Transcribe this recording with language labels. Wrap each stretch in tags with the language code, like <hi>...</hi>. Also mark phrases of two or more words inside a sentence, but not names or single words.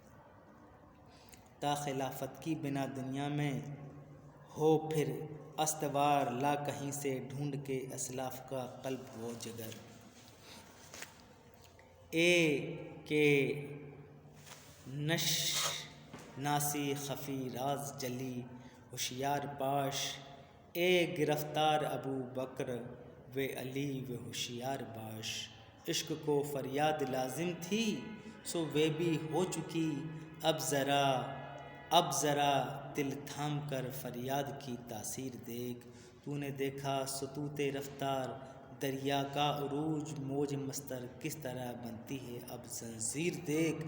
<ur>تا خلافت کی بنا دنیا میں ہو پھر استوار، لا کہیں سے ڈھونڈ کے اسلاف کا قلب و جگر۔</ur> <fa>اے کہ نشناسی خفی راز جلی ہوشیار باش، اے گرفتار ابو بکر و علی و ہوشیار باش۔</fa> <ur>عشق کو فریاد لازم تھی سو وہ بھی ہو چکی، اب ذرا دل تھام کر فریاد کی تاثیر دیکھ۔ تو نے دیکھا سطوط رفتار دریا کا عروج، موج مستر کس طرح بنتی ہے اب زنجیر دیکھ۔</ur>